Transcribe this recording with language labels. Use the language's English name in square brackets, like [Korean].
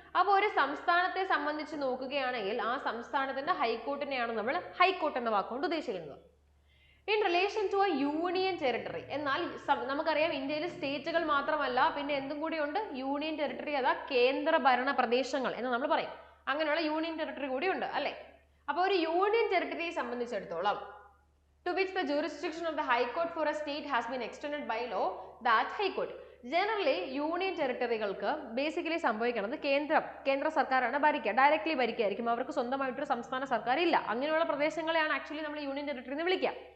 [Malayalam] അപ്പോൾ ഒരു സംസ്ഥാനത്തെ സംബന്ധിച്ച് നോക്കുകയാണെങ്കിൽ ആ സംസ്ഥാനത്തിന്റെ ഹൈക്കോർട്ടിനെയാണ് നമ്മൾ ഹൈക്കോർട്ട് എന്ന വാക്കുകൊണ്ട് ഉദ്ദേശിക്കുന്നത്. [English] in relation to a union territory, [Malayalam] എന്നാൽ നമുക്കറിയാം ഇന്ത്യയിൽ സ്റ്റേറ്റുകൾ മാത്രമല്ല പിന്നെ എന്തും കൂടി ഉണ്ട്, യൂണിയൻ ടെറിട്ടറി, അതാ കേന്ദ്ര ഭരണ പ്രദേശങ്ങൾ എന്ന് നമ്മൾ പറയും. അങ്ങനെയുള്ള യൂണിയൻ ടെറിട്ടറി കൂടി ഉണ്ട് അല്ലെ. അപ്പോൾ ഒരു യൂണിയൻ ടെറിട്ടറിയെ സംബന്ധിച്ചിടത്തോളം [English] to which the jurisdiction of the High Court for a state has been extended by law, that High Court. [Malayalam] Generally union ടെറിട്ടറികൾക്ക് basically സംഭവിക്കുന്നത് കേന്ദ്ര സർക്കാരാണ് ഭരിക്കുക, ഡയറക്ട്ലി ഭരിക്കുകയായിരിക്കും. അവർക്ക് സ്വന്തമായിട്ടൊരു സംസ്ഥാന സർക്കാർ ഇല്ല. അങ്ങനെയുള്ള പ്രദേശങ്ങളെയാണ് ആക്ച്വലി നമ്മൾ യൂണിയൻ ടെറിട്ടറി എന്ന് വിളിക്കുക.